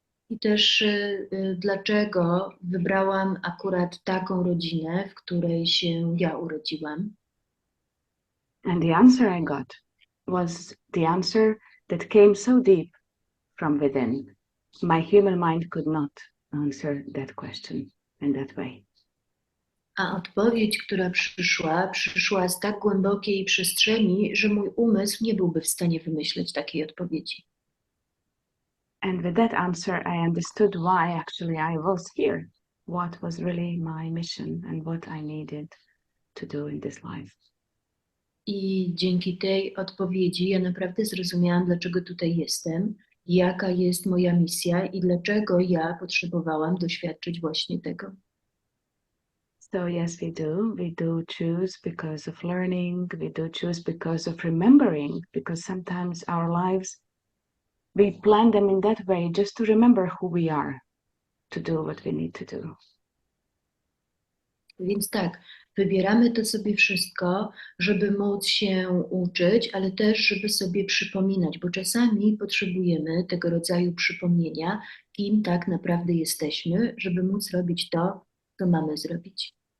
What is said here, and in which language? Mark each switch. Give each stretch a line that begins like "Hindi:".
Polish: I też dlaczego wybrałam akurat taką rodzinę, w której się ja urodziłam?
English: And the answer I got was the answer that came so deep from within. My human mind could not answer that question in that way.
Polish: A odpowiedź, która przyszła z tak głębokiej przestrzeni, że mój umysł nie byłby w stanie wymyśleć takiej odpowiedzi.
English: And with that answer, I understood why actually I was here, what was really my mission and what I needed to do in this life.
Polish: I dzięki tej odpowiedzi ja naprawdę zrozumiałam, dlaczego tutaj jestem, jaka jest moja misja i dlaczego ja potrzebowałam doświadczyć właśnie tego.
English: So yes, we do choose because of learning, we do choose because of remembering, because sometimes our lives, we plan them in that way just to remember who we are, to do what we need to do.
Polish: Więc tak, wybieramy to sobie wszystko, żeby móc się uczyć, ale też, żeby sobie przypominać, bo czasami potrzebujemy tego rodzaju przypomnienia, kim tak naprawdę jesteśmy, żeby móc robić to, co mamy zrobić.